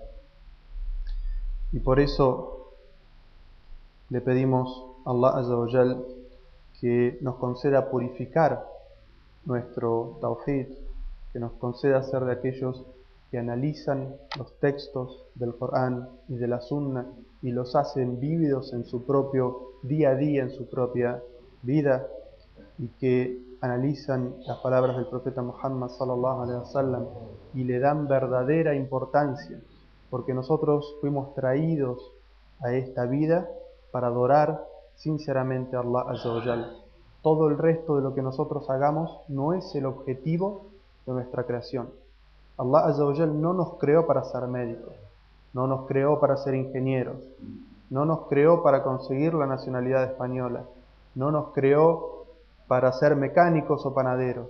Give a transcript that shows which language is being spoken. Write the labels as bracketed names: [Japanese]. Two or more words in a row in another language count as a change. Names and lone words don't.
[Spanish] Y por eso le pedimos a Allah [Arabic] عز وجل [Spanish] que nos conceda purificar nuestro tawhid, que nos conceda ser de aquellos que analizan los textos del Corán y de la Sunna y los hacen vívidos en su propio día a día, en su propia vida, y que analizan las palabras del profeta Muhammad [Arabic] صلى الله عليه وسلم [Spanish] y le dan verdadera importancia, porque nosotros fuimos traídos a esta vida para adorar sinceramente a Allah [Arabic] عز وجل. [Spanish] Todo el resto de lo que nosotros hagamos no es el objetivo de nuestra creación. Allah [Arabic] عز وجل [Spanish] no nos creó para ser médicos, no nos creó para ser ingenieros, no nos creó para conseguir la nacionalidad española, no nos creó para ser mecánicos o panaderos.